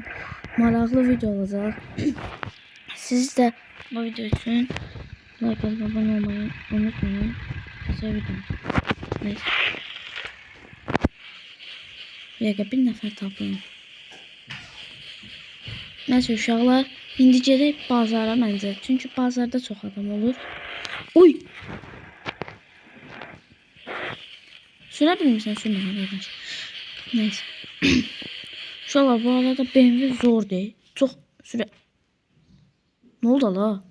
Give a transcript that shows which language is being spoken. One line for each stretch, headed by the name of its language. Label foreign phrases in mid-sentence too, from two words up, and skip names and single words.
Turkish: Maraqlı video olacak. Siz de bu video için like atıp abone olmayı unutmayın. Güzel video. Neyse.
Azerbaijani: Bir nefer tapayım. Neyse uşaqlar, indi gedək bazara məncə. Çünki bazarda çox adam olur. Oy! Sürə bilmirsən, sürmə qardaş. Neyse. Uşaqlar, bu arada BMW zor deyil. Çox sürə...
Turkish: Ne oldu la?